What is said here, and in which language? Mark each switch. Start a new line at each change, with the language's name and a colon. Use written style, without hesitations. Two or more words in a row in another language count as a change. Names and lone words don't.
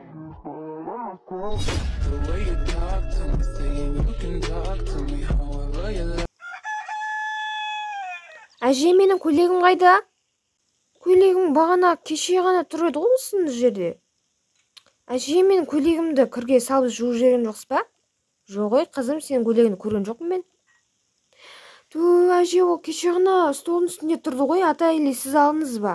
English: The way you talk to me, saying you can talk to me however you like.
Kazakh: Әже, менің көйлегім қайда? Көйлегім бағана кеше ғана тұр еді ғой осында жерде. Әже, менің көйлегімді кірге салып жуып жіберген жоқсыз ба? Жоқ ой, қызым, сенің көйлегіңді көрген жоқпын мен. Әже, ол кеше ғана столдың үстінде тұрды ғой, ата или сіз алдыңыз ба?